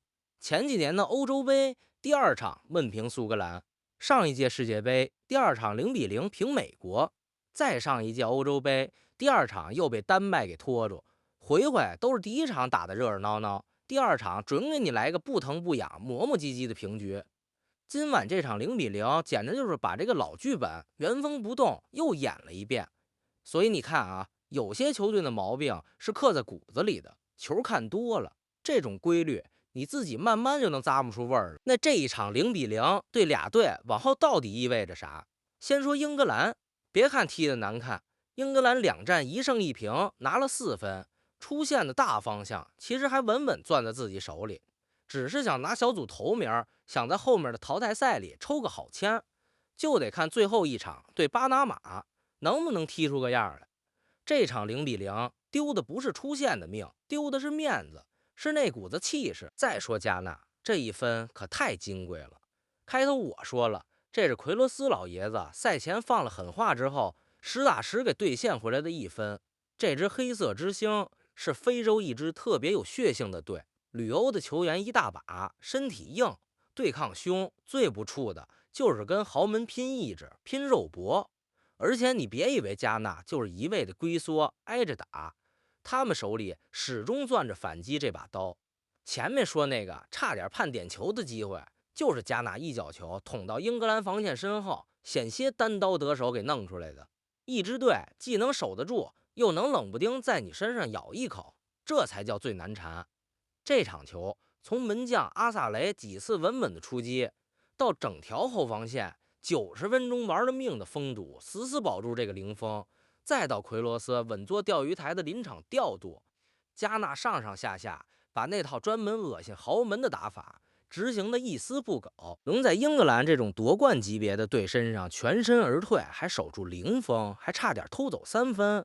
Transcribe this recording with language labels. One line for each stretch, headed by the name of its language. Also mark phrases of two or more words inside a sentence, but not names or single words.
Chinese: 前幾年的歐洲杯第2場悶平蘇格蘭，上一屆世界杯第2場0-0平美國，再上一屆歐洲杯第2场又被丹麥給拖住，回都是第1場打得熱熱鬧鬧，第2場準給你來個不疼不癢磨磨唧唧的平局。今晚這場0-0簡直就是把這個老劇本原封不動又演了一遍。所以你看啊，有些球队的毛病是刻在骨子裡的，球看多了，這種規律你自己慢慢就能咂摸出味兒。那這一场0-0对俩队往後到底意味着啥？先說英格蘭，別看踢得難看，英格蘭2戰1勝1平，拿了4分，出現的大方向其實還穩穩攥在自己手裡，只是想拿小組頭名，想在後面的淘汰賽裡抽個好簽，就得看最後一場对巴拿馬能不能踢出個樣來。這場0-0丟的不是出線的命，丟的是面子，是那股子氣勢。再說加納這1分可太金貴了。開頭我說了，這是奎羅斯老爺子賽前放了狠話之後實打實給兌現回來的1分。這支黑色之星是非洲一支特別有血性的隊，旅歐的球員一大把，身體硬，对抗凶，最不怵的就是跟豪门拼意志，拼肉搏。而且你別以為加納就是一味的龜縮挨着打，他們手裡始終攥着反擊這把刀。前面說那個差點判點球的機會，就是加納一腳球捅到英格蘭防線身後，險些單刀得手給弄出來的。一支隊既能守得住，又能冷不丁在你身上咬一口，這才叫最難纏。這場球從門將阿薩雷幾次穩穩的出擊，到整條後防線90分鐘玩了命的封堵，死保住這個零封，再到奎羅斯穩坐釣魚台的臨場調度，加納上上下下把那套專門惡心豪門的打法執行的一絲不苟，能在英格蘭這種奪冠級別的隊身上全身而退，還守住零封，還差點偷走3分。